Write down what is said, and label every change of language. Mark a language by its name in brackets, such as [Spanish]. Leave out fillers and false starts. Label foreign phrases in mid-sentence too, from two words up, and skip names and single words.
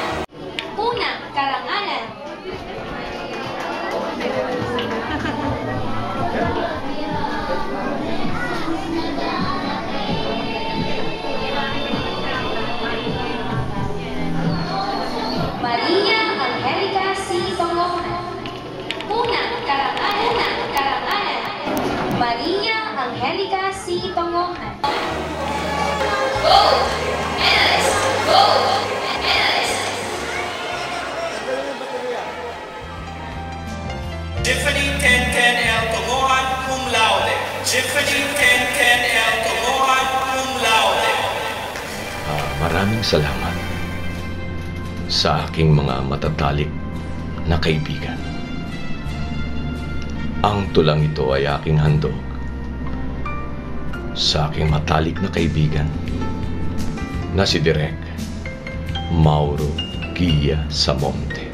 [Filipino] Unang karangalan. Maria Angelica C. Tomohan. Unang karangalan. Unang karangalan. Maria Angelica C. Tomohan. [English] Gold medalist. Gold medalist. Jiffany Tenten L. [Latin] Tomohan, cum laude. Jiffany Tenten L. Tomohan, cum laude. [Filipino] Maraming salamat sa aking mga matatalik na kaibigan. Ang tulang ito ay aking handog sa aking matalik na kaibigan na si Direk Mauro Gia Samonte.